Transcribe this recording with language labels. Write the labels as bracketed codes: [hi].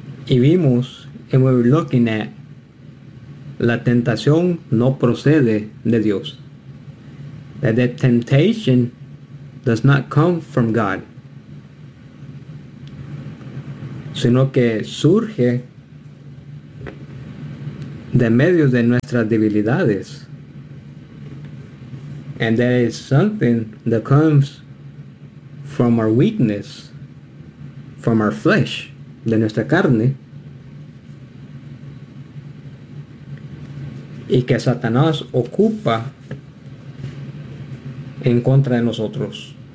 [es] Y vimos, [en] and we were looking at, [es] la tentación no procede de Dios. [en] That the temptation does not come from God. [es] Sino que surge de medio de nuestras debilidades. [en] And that is something that comes from our weakness, from our flesh, [es] de nuestra carne. Y que Satanás ocupa en contra de nosotros.